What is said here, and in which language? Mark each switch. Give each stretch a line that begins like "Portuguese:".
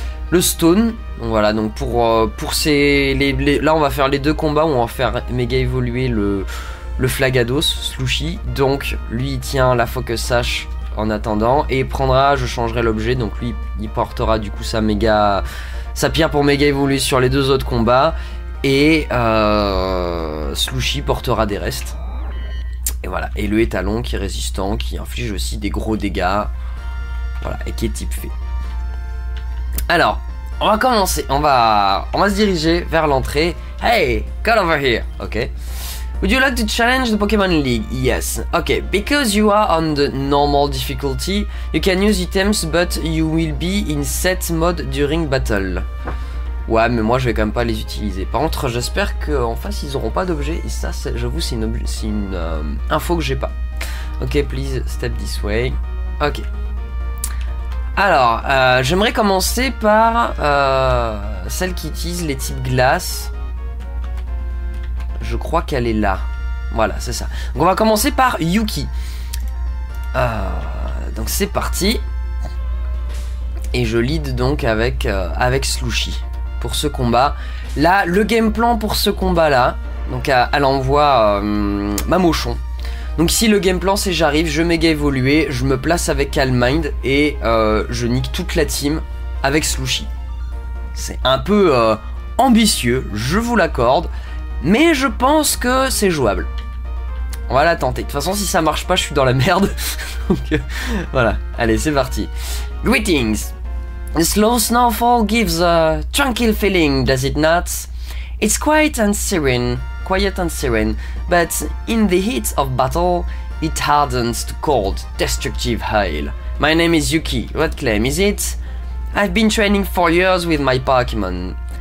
French: Le Stone, donc voilà, donc pour là on va faire les deux combats où on va faire méga évoluer le Flagados, Slushy, donc lui il tient la Focus Sash en attendant, et je changerai l'objet, donc lui il portera du coup sa pierre pour méga évoluer sur les deux autres combats, et Slushy portera des restes. Et voilà, et le étalon qui est résistant, qui inflige aussi des gros dégâts, voilà, et qui est type fée. Alors, on va commencer, on va se diriger vers l'entrée.
English: Hey, come over here, ok. Would you like to challenge the Pokemon League? Yes. Okay, because you are on the normal difficulty, you can use items, but you will be in set mode during battle.
French: Ouais, mais moi je vais quand même pas les utiliser. Par contre, j'espère qu'en face ils auront pas d'objets, et ça, j'avoue, c'est une info que j'ai pas.
English: Ok, please step this way. Ok.
French: Alors, j'aimerais commencer par celle qui utilise les types glace. Je crois qu'elle est là. Voilà, c'est ça. Donc on va commencer par Yuki. Donc c'est parti. Et je lead donc avec Slushy pour ce combat. Là, le game plan pour ce combat-là, donc elle envoie Mamochon. Donc ici, le game plan, c'est j'arrive, je méga évoluer, je me place avec Calm Mind et je nique toute la team avec Slushy. C'est un peu ambitieux, je vous l'accorde, mais je pense que c'est jouable. On va la tenter. De toute façon, si ça marche pas, je suis dans la merde. Donc voilà, allez, c'est parti.
English: Greetings. The slow snowfall gives a tranquil feeling, does it not? It's quiet and serene, but in the heat of battle, it hardens to cold, destructive hail. My name is Yuki. What claim is it? I've been training for years with my Pokemon.